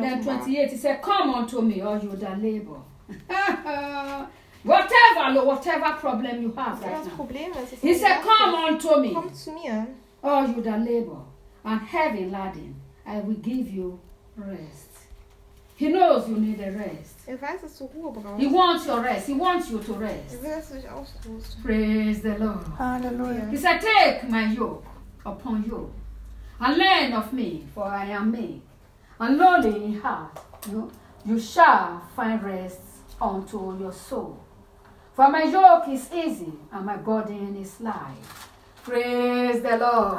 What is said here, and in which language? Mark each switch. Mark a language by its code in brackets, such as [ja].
[en] then 28, he said, come unto me, all you that labor. whatever problem you have right now. Problem, he said, come unto me. [de] Komm zu mir. [en] All you that labor and heavy laden, I will give you rest. He knows you need a rest. [de] Weiß, dass du Ruhe brauchst. [en] He wants your rest. He wants you to rest. [de] Will, dass du dich ausruhst. [en] Praise the Lord. [de] Hallelujah. [en] He said, take my yoke upon you and learn of me, for I am meek and lowly in heart. You shall find rest unto your soul. For my yoke is easy and my burden is light. Praise the Lord.